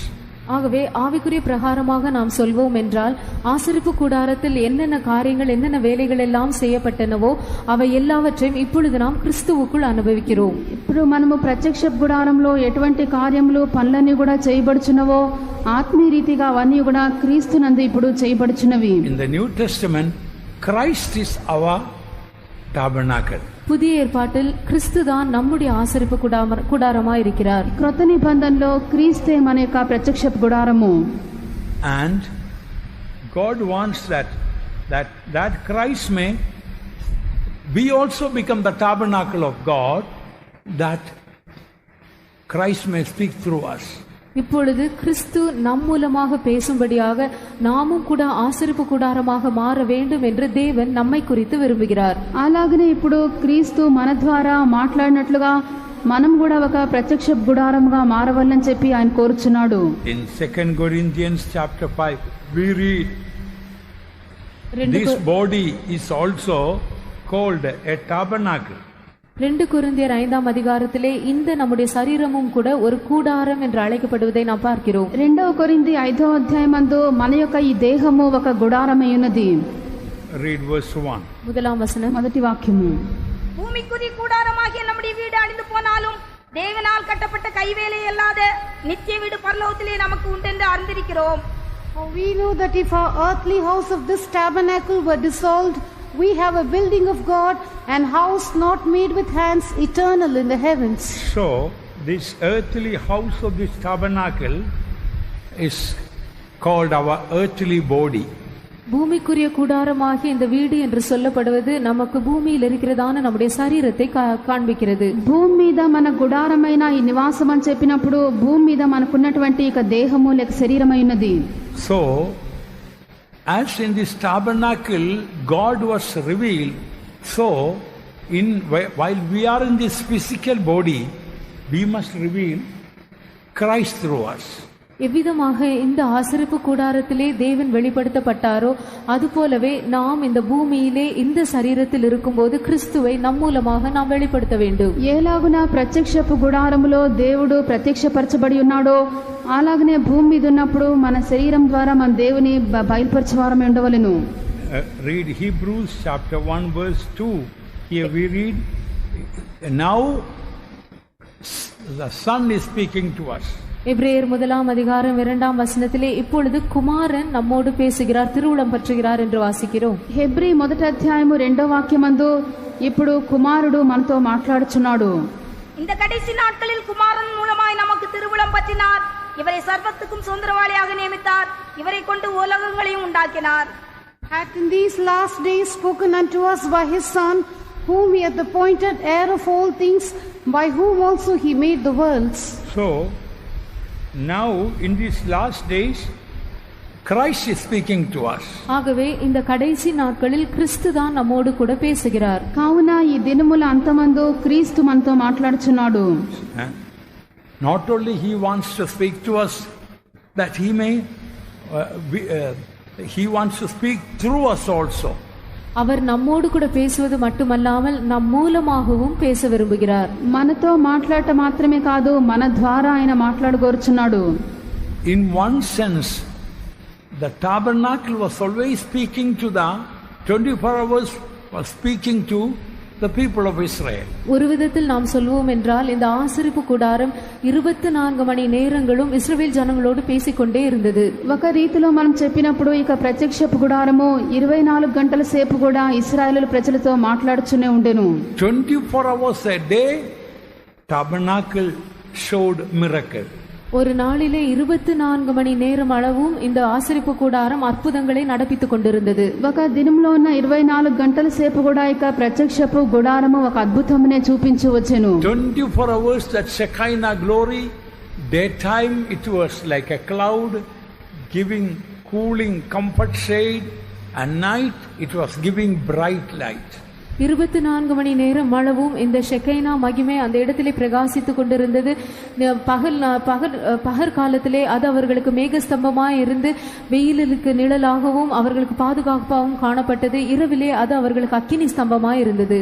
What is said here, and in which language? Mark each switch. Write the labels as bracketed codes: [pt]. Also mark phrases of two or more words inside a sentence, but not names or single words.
[ta] ஆகவே ஆவிக்குரிய பிரகாரமாக நாம் சொல்வோம் என்றால் ஆசரிப்பு கூடாரத்தில் என்னென்ன காரியங்கள் என்னென்ன வேலைகள் எல்லாம் செய்யப்பட்டனவோ அவை எல்லாவற்றையும் இப்பொழுது நாம் கிறிஸ்துவுக்குள் அனுபவிக்கிறோம். [te] ఇప్పుడు మనము ప్రత్యక్ష గుడారంలో ఎటువంటి కార్యములు పనులన్నీ కూడా చేయబడుచున్నవో ఆత్మీయ రీతిగా అవన్నీ కూడా క్రీస్తునందు ఇప్పుడు చేయబడుచున్నవి. [en] In the New Testament, Christ is our tabernacle. [ta] புதிய ஏற்பாட்டில் கிறிஸ்து தான் நம்முடைய ஆசரிப்பு கூடாரமாய் இருக்கிறார். [te] క్రొత్త నిబంధనలో క్రీస్తే మన యొక్క ప్రత్యక్ష గుడారము. [en] And God wants that that Christ may we also become the tabernacle of God, that Christ may speak through us. [ta] இப்பொழுது கிறிஸ்து நம் மூலமாக பேசும்படியாக நாமும் கூட ஆசரிப்பு கூடாரமாக மாற வேண்டும் என்று தேவன் நம்மை குறித்து విரும்புகிறார். [te] అలాగనే ఇప్పుడు క్రీస్తు మన ద్వారా మాట్లాడినట్లుగా మనం కూడా ఒక ప్రత్యక్ష గుడారముగా మారవాలని చెప్పి ఆయన కోరుచున్నాడు. [en] In 2 Corinthians chapter 5 we read this body is also called a tabernacle. [ta] 2 கொரிந்தியர் 5ஆம் அதிகாரத்திலே இந்த நம்முடைய சரீரமும் கூட ஒரு கூடாரம் என்று அழைக்கப்படுவதை நாம் பார்க்கிறோம். [te] 2 కొరింథీ 5వ అధ్యాయమందు మన యొక్క ఈ దేహము ఒక గుడారమై ఉన్నది. [en] Read verse 1. [ta] முதலாம் வசனம். [te] మొదటి వాక్యము. [ta] பூமிக்குரிய கூடாரமாகிய நம்முடைய வீடு அழிந்து போனாலும் தேவனால் கட்டப்பட்ட கைவேலை அல்லாத நித்திய வீடு பரலோகத்திலே நமக்கு உண்டென்று அறிந்திருக்கிறோம். [en] For we know that if our earthly house of this tabernacle were dissolved, we have a building of God, and house not made with hands, eternal in the heavens. So this earthly house of this tabernacle is called our earthly body. [ta] பூமிக்குரிய கூடாரமாகிய இந்த வீடு என்று சொல்லப்படுவது நமக்கு பூமியில் இருக்கிறதான நம்முடைய சரீரத்தை காண்பிக்கிறது. [te] భూమి మీద మన గుడారమైన ఈ నివాసం అని చెప్పినప్పుడు భూమి మీద మనకున్నటువంటి ఒక దేహము లేక శరీరమై ఉన్నది. [en] So as in this tabernacle God was revealed, so while we are in this physical body, we must reveal Christ through us. [ta] எவ்விதமாக இந்த ஆசரிப்பு கூடாரத்திலே தேவன் வெளிப்படுத்தப்பட்டாரோ அதுபோலவே நாம் இந்த பூமியிலே இந்த சரீரத்தில் இருக்கும்போது கிறிஸ்துவை நம் மூலமாக நாம் வெளிப்படுத்த வேண்டும். [te] ఏలాగున ప్రత్యక్షపు గుడారములో దేవుడు ప్రత్యక్షపరచబడి ఉన్నాడో అలాగనే భూమి మీద ఉన్నప్పుడు మన శరీరం ద్వారా మన దేవుని బయలుపరచవారమే ఉండవలెను. [en] Read Hebrews chapter 1 verse 2. Here we read, now the Son is speaking to us. [ta] எபிரேயர் 1ஆம் அதிகாரம் 2ஆம் வசனத்திலே இப்பொழுது குமாரன் நம்மோடு பேசுகிறார், திருவுளம் பற்றுகிறார் என்று வாசிக்கிறோம். [te] హెబ్రీ 1వ అధ్యాయము 2వ వాక్యమందు ఇప్పుడు కుమారుడు మనతో మాట్లాడుచున్నాడు. [ta] இந்த கடைசி நாட்களில் குமாரன் மூலமாய் நமக்கு திருவுளம் பற்றினார். இவரை சர்வத்துக்கும் சுதந்திரவாளியாக நியமித்தார். இவரை கொண்டு உலகங்களையும் உண்டாக்கினார். [en] Hath in these last days spoken unto us by his Son, whom he hath appointed heir of all things, by whom also he made the worlds. So now in these last days Christ is speaking to us. [ta] ஆகவே இந்த கடைசி நாட்களில் கிறிஸ்து தான் நம்மோடு கூட பேசுகிறார். [te] కావున ఈ దినముల అంతమందు క్రీస్తు మనతో మాట్లాడుచున్నాడు. [en] Not only he wants to speak to us, that he may he wants to speak through us also. [ta] அவர் நம்மோடு கூட பேசுவது மட்டுமல்லாமல் நம் மூலமாகவும் பேச விரும்புகிறார். [te] మనతో మాట్లాడట మాత్రమే కాదు మన ద్వారా ఆయన మాట్లాడగోరుచున్నాడు. [en] In one sense the tabernacle was always speaking to the 24 hours was speaking to the people of Israel. [ta] ஒரு விதத்தில் நாம் சொல்வோம் என்றால் இந்த ஆசரிப்பு கூடாரம் 24 மணி நேரங்களும் இஸ்ரவேல் ஜனங்களோடு பேசிக்கொண்டே இருந்தது. [te] ఒక రీతిలో మనం చెప్పినప్పుడు ఇక ప్రత్యక్షపు గుడారము 24 గంటల సేపు కూడా ఇశ్రాయేలు ప్రజలతో మాట్లాడుతూనే ఉండెను. [en] 24 hours a day tabernacle showed miracle. [ta] ஒரு நாளிலே 24 மணி நேரம் அளவும் இந்த ஆசரிப்பு கூடாரம் அற்புதங்களை நடப்பித்துக் கொண்டிருந்தது. [te] ఒక దినంలో ఉన్న 24 గంటల సేపు కూడా ఇక ప్రత్యక్షపు గుడారము ఒక అద్భుతమునే చూపించి వచ్చెను. [en] 24 hours that Shekinah glory, daytime it was like a cloud giving cooling comfort shade, and night it was giving bright light. [ta] 24 மணி நேரம் அளவும் இந்த ஷெக்கைனா மகிமை அந்த இடத்திலே பிரகாசித்துக் கொண்டிருந்தது. பகல் காலத்திலே அது அவர்களுக்கு மேகஸ்தம்பமாய் இருந்து வெயிலுக்கு நிழலாகவும் அவர்களுக்கு பாதுகாப்பாகவும் காணப்பட்டது. இரவிலே அது அவர்களுக்கு அக்கினி ஸ்தம்பமாய் இருந்தது.